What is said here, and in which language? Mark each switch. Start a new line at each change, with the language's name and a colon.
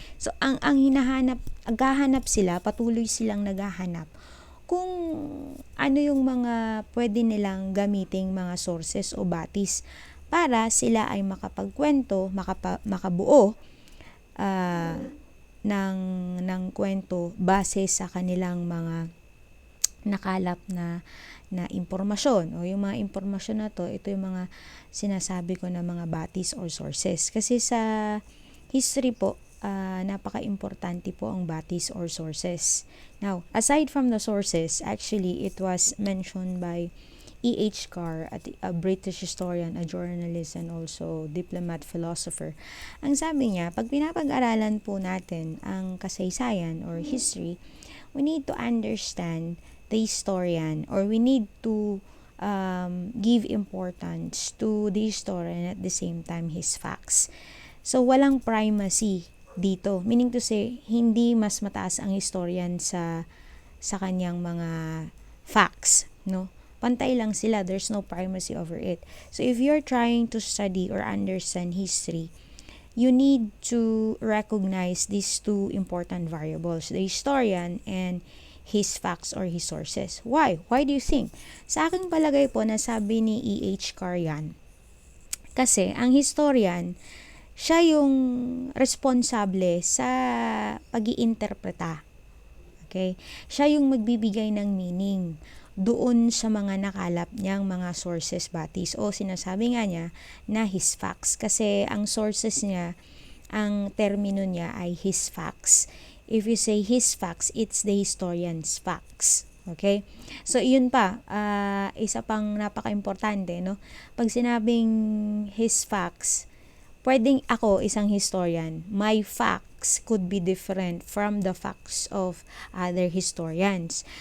Filipino: So ang naghahanap sila, patuloy silang naghahanap kung ano yung mga pwede nilang gamiting mga sources o batis para sila ay makapagkwento, makabuo ng kwento base sa kanilang mga nakalap na impormasyon, o yung mga impormasyon na to, ito yung mga sinasabi ko na mga batis or sources. Kasi sa history po, napaka-importante po ang batis or sources.
English: Now, aside from the sources, actually it was mentioned by E.H. Carr, a British historian, a journalist, and also diplomat philosopher.
Filipino: Ang sabi niya, pag pinapag-aralan po natin ang kasaysayan
English: or history, we need to understand the historian, or we need to give importance to the historian at the same time his facts.
Filipino: So, walang primacy dito.
English: Meaning to say,
Filipino: hindi mas mataas ang historian sa kanyang mga facts, no? Pantay lang sila.
English: There's no primacy over it. So, if you're trying to study or understand history, you need to recognize these two important variables, the historian and his facts or his sources. Why? Why do you think?
Filipino: Sa aking palagay po, nasabi ni E.H. Carr yan. Kasi, ang historian, siya yung responsable sa pag-iinterpreta. Okay? Siya yung magbibigay ng meaning doon sa mga nakalap niyang mga sources batis, o sinasabi nga niya na his facts, kasi ang sources niya, ang termino niya ay his facts.
English: If you say his facts, it's the historian's facts. Okay?
Filipino: So, yun pa, isa pang napaka-importante, no? Pag sinabing his facts, pwedeng ako isang historian,
English: my facts could be different from the facts of other historians.